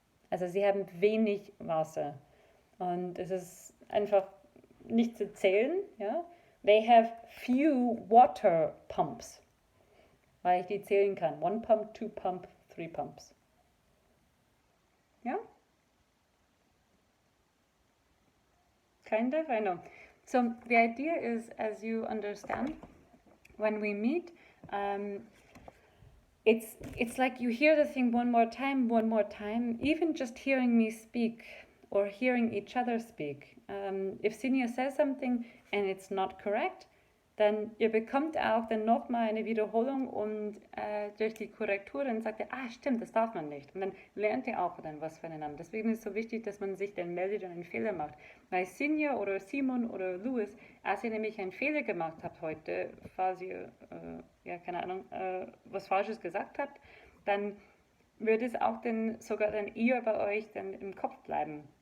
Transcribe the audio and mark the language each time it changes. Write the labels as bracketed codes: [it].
[de] Also sie haben wenig Wasser. Und es ist einfach nicht zu zählen. Ja? [en] They have few water pumps. [de] Weil ich die zählen kann. [en] 1 pump, 2 pump, 3 pumps. Yeah? Kind of, I know. So the idea is, as you understand, when we meet, it's like you hear the thing one more time, even just hearing me speak or hearing each other speak. If Sinja says something and it's not correct, [de] dann ihr bekommt auch dann nochmal eine Wiederholung und durch die Korrektur dann sagt ihr, stimmt, das darf man nicht. Und dann lernt ihr auch dann was voneinander. Deswegen ist es so wichtig, dass man sich dann meldet und einen Fehler macht. Weil Sinja oder Simon oder Louis, als ihr nämlich einen Fehler gemacht habt heute, falls ihr, keine Ahnung, was Falsches gesagt habt, dann wird es auch dann sogar dann eher bei euch dann im Kopf bleiben.